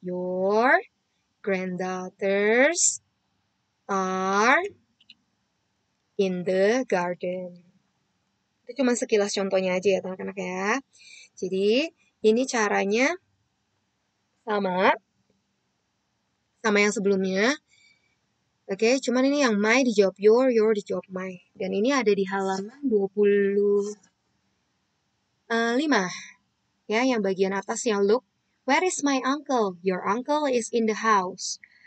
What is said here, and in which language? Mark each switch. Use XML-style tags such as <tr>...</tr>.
<en>Your granddaughters are in the garden.</en> <id>Itu cuma sekilas contohnya aja ya anak-anak ya. Jadi ini caranya sama yang sebelumnya. Oke, cuman ini yang my dijawab your dijawab my. Dan ini ada di halaman 25. Ya, yang bagian atasnya look.</id> <en>Where is my uncle? Your uncle is in the house.</en>